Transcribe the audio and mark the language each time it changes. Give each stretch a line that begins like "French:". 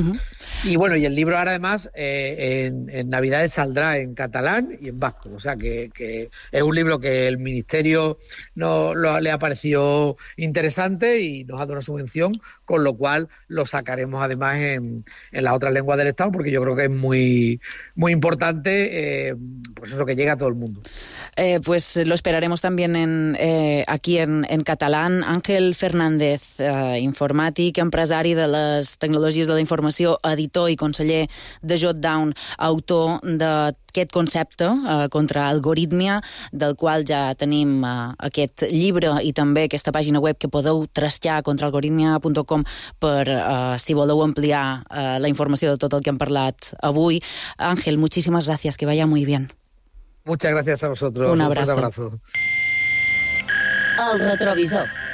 Spanish: Uh-huh. Y bueno, y el libro ahora además en Navidades saldrá en catalán y en vasco, o sea que es un libro que el ministerio no lo, le ha parecido interesante y nos ha dado una subvención, con lo cual lo sacaremos además en las otras lenguas del Estado, porque yo creo que es muy, muy importante pues eso, que llega a todo el mundo. Pues lo esperaremos también aquí en catalán.
Catalan: Ángel Fernández, informàtic, empresari de les tecnologies de la informació, editor i conseller de Jotdown, autor d'aquest concepte contra algoritmia, del qual ja tenim aquest llibre i també aquesta pàgina web que podeu trastear, contraalgoritmia.com, per si voleu ampliar la informació de tot el que hem parlat avui.
Spanish: Ángel, muchísimas gracias, que vaya muy bien. Muchas gracias a vosotros. Un abrazo. Un fuerte abrazo. El retrovisor.